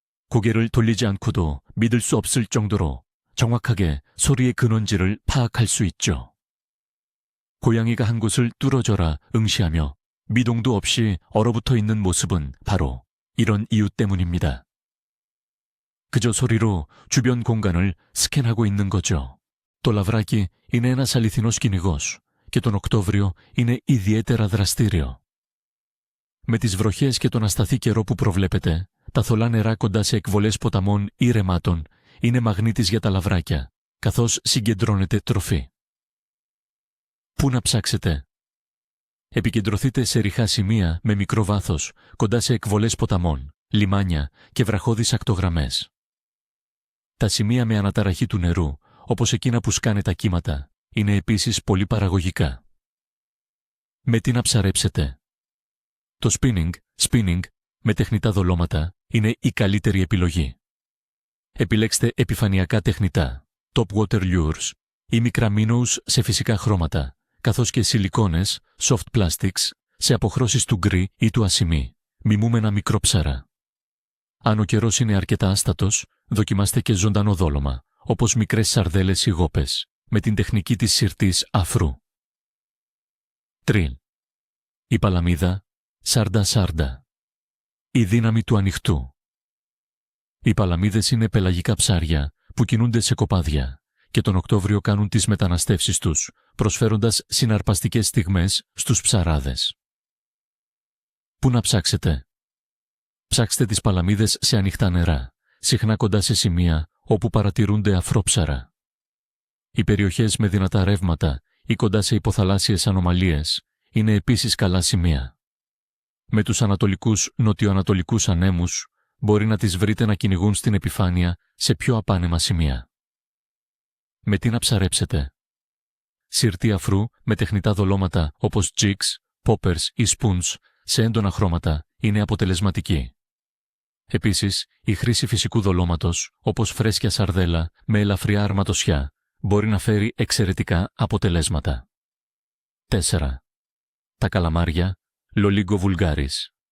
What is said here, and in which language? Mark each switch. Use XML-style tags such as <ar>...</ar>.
<ko>고개를 돌리지 않고도 믿을 수 없을 정도로 정확하게 소리의 근원지를 파악할 수 있죠. 고양이가 한 곳을 뚫어져라 응시하며 미동도 없이 얼어붙어 있는 모습은 바로 이런 이유 때문입니다. 그저 소리로 주변 공간을 스캔하고 있는 거죠.</ko> <el>Το λαβράκι είναι ένας αληθινός κυνηγός και τον Οκτώβριο είναι ιδιαίτερα δραστήριο. Με τις βροχές και τον ασταθή καιρό που προβλέπετε, τα θολά νερά κοντά σε εκβολές ποταμών ή ρεμάτων είναι μαγνήτης για τα λαβράκια, καθώς συγκεντρώνεται τροφή. Πού να ψάξετε? Επικεντρωθείτε σε ρηχά σημεία με μικρό βάθος, κοντά σε εκβολές ποταμών, λιμάνια και βραχώδεις ακτογραμμές. Τα σημεία με αναταραχή του νερού, όπως εκείνα που σκάνε τα κύματα, είναι επίσης πολύ παραγωγικά. Με τι να ψαρέψετε? Το spinning με τεχνητά δολώματα είναι η καλύτερη επιλογή. Επιλέξτε επιφανειακά τεχνητά,</el> <en>top water lures</en> <el>ή μικρά minnows σε φυσικά χρώματα, καθώς και σιλικόνες,</el> <en>soft plastics,</en> <el>σε αποχρώσεις του γκρι ή του ασημί, μιμούμενα μικρόψαρα. Αν ο καιρός είναι αρκετά άστατος, δοκιμάστε και ζωντανό δόλωμα, όπως μικρές σαρδέλες ή γόπες, με την τεχνική της συρτής αφρού. Τριλ. Η παλαμίδα, σάρντα. Η δύναμη του ανοιχτού. Οι παλαμίδες είναι πελαγικά ψάρια που κινούνται σε κοπάδια και τον Οκτώβριο κάνουν τις μεταναστεύσεις τους, προσφέροντας συναρπαστικές στιγμές στους ψαράδες. Πού να ψάξετε? Ψάξτε τις παλαμίδες σε ανοιχτά νερά, συχνά κοντά σε σημεία όπου παρατηρούνται αφρόψαρα. Οι περιοχές με δυνατά ρεύματα ή κοντά σε υποθαλάσσιες ανομαλίες είναι επίσης καλά σημεία. Με τους ανατολικούς νοτιοανατολικούς ανέμους μπορεί να τις βρείτε να κυνηγούν στην επιφάνεια σε πιο απάνεμα σημεία. Με τι να ψαρέψετε? Συρτή αφρού με τεχνητά δολώματα όπως jigs, poppers ή spoons σε έντονα χρώματα είναι αποτελεσματική. Επίσης, η χρήση φυσικού δολώματος όπως φρέσκια σαρδέλα με ελαφριά αρματοσιά μπορεί να φέρει εξαιρετικά αποτελέσματα. 4. Τα καλαμάρια Loligo vulgaris.</el>